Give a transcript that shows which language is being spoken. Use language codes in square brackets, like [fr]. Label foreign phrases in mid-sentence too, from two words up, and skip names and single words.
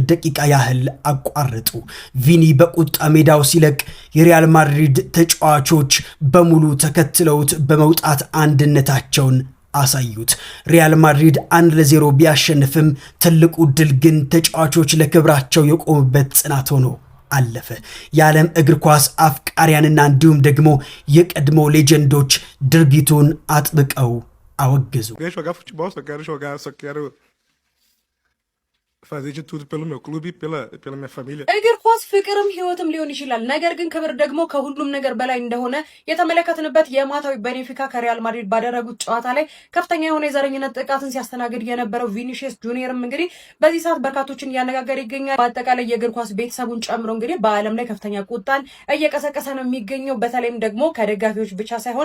[am] ደቂቃ ያህል አቋረጡ። ቪኒ በቁጣ ሜዳው ሲለቅ የሪያል ማድሪድ ተጫዋቾች በሙሉ ተከትለውት በመውጣት አንድነታቸውን አሳዩት። ሪያል ማድሪድ 1-0 ቢያሸንፍም ትልቁ ድል ግን ተጫዋቾች ለክብራቸው የቆሙበት ጽናት ሆኖ አለፈ። የዓለም እግር ኳስ አፍቃሪያንና እንዲሁም ደግሞ የቀድሞ ሌጀንዶች ድርጊቱን አጥብቀው አወገዙ። [pt] fazer de tudo pelo meu clube e pela minha família. [am] እግር ኳስ ፍቅርም ህይወትም ሊሆን ይችላል። ነገር ግን ክብር ደግሞ ከሁሉም ነገር በላይ እንደሆነ የተመለከትንበት የማታዊ ቤኔፊካ ከሪያል ማድሪድ ባደረጉት ጨዋታ ላይ ከፍተኛ የሆነ የዘረኝነት ጥቃትን ሲያስተናግድ የነበረው ቪኒሺየስ ጁኒየርም እንግዲህ በዚህ ሰዓት በርካቶችን እያነጋገረ ይገኛል። በአጠቃላይ የእግር ኳስ ቤተሰቡን ጨምሮ እንግዲህ በዓለም ላይ ከፍተኛ ቁጣን እየቀሰቀሰ ነው የሚገኘው። በተለይም ደግሞ ከደጋፊዎች ብቻ ሳይሆን